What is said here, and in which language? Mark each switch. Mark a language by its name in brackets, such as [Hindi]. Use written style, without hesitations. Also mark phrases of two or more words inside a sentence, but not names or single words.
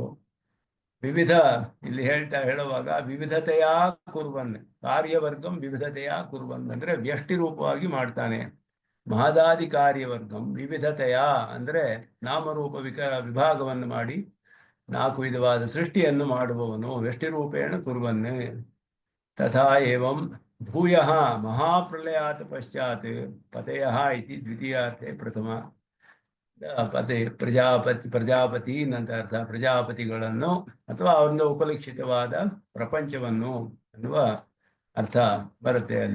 [Kannada] ವಿವಿಧ, ಇಲ್ಲಿ ಹೇಳುವಾಗ [Sanskrit] ವಿವಿಧತೆಯ ಕುರ್ವನ್, ಕಾರ್ಯವರ್ಗಂ ವಿವಿಧತೆಯ ಕುರ್ವನ್ [Kannada] ಅಂದರೆ ವ್ಯಷ್ಟಿ ರೂಪವಾಗಿ ಮಾಡ್ತಾನೆ. [Sanskrit] ಮಹದಾದಿ ಕಾರ್ಯವರ್ಗಂ ವಿವಿಧತೆಯ [Kannada] ಅಂದರೆ ನಾಮರೂಪ ವಿಭಾಗವನ್ನು ಮಾಡಿ 4 ವಿಧವಾದ ಸೃಷ್ಟಿಯನ್ನು ಮಾಡುವವನು, [Sanskrit] ವ್ಯಷ್ಟಿ ರೂಪೇಣ ಕುರ್ವನ್. ತಥಾ ಏವಂ ಭೂಯಃ ಮಹಾಪ್ರಳಯಾತ್ ಪಶ್ಚಾತ್ ಪತಯಃ ಇತಿ ದ್ವಿತೀಯಾರ್ಥೆ ಪ್ರಥಮ. [Kannada] ಪ್ರಜಾಪತಿ ನಂತರ ಅರ್ಥ ಪ್ರಜಾಪತಿಗಳನ್ನು ಅಥವಾ ಅವರಿಂದ ಉಪಲಕ್ಷಿತವಾದ ಪ್ರಪಂಚವನ್ನು ಅನ್ನುವ ಅರ್ಥ ಬರುತ್ತೆ ಅಲ್ಲಿ.